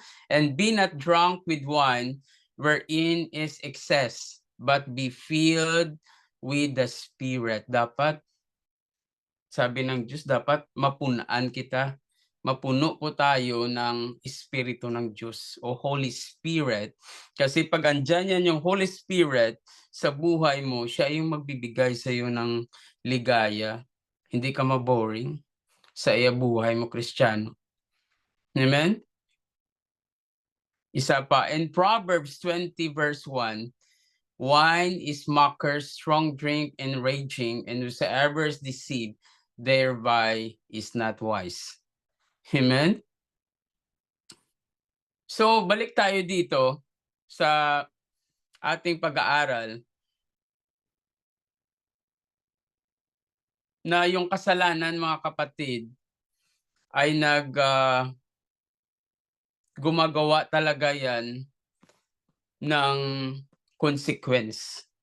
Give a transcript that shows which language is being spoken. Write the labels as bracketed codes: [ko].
[en] And be not drunk with wine wherein is excess, but be filled with the Spirit. [tl] Dapat, sabi ng Diyos, dapat mapunaan kita. Mapuno po tayo ng Espiritu ng Diyos o Holy Spirit. Kasi pag andyan yan yung Holy Spirit sa buhay mo, siya yung magbibigay sa iyo ng ligaya. Hindi ka maboring sa buhay mo, Kristiyano. Amen? Isa pa, [en] in Proverbs 20 verse 1, wine is mockers, strong drink, and raging, and whosoever is deceived thereby is not wise. [tl] Amen? So, balik tayo dito sa ating pag-aaral na yung kasalanan, mga kapatid, ay gumagawa talaga yan ng consequence.